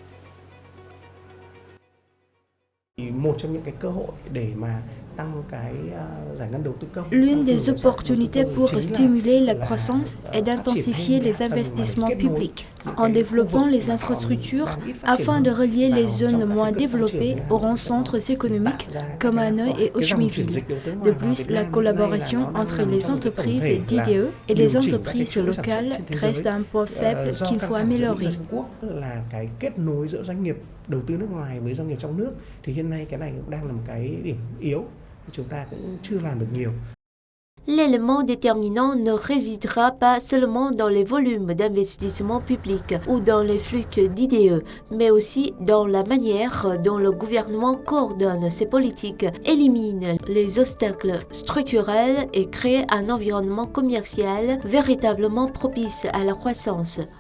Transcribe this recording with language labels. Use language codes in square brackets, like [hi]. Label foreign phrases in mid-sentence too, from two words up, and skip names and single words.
[fr] L'une des opportunités pour stimuler la croissance est d'intensifier les investissements publics en développant les infrastructures afin de relier les zones moins développées aux grands centres économiques comme Hanoï et Ho Chi Minh Ville. De plus, la collaboration entre les entreprises d'IDE et les entreprises locales reste un point faible qu'il faut améliorer. [vi] Đầu tư nước ngoài với doanh nghiệp trong nước thì hiện nay cái này cũng đang là một cái điểm yếu, chúng ta cũng chưa làm được nhiều. [fr] L'élément déterminant ne résidera pas seulement dans les volumes d'investissement public ou dans les flux d'IDE, mais aussi dans la manière dont le gouvernement coordonne ses politiques, élimine les obstacles structurels et crée un environnement commercial véritablement propice à la croissance.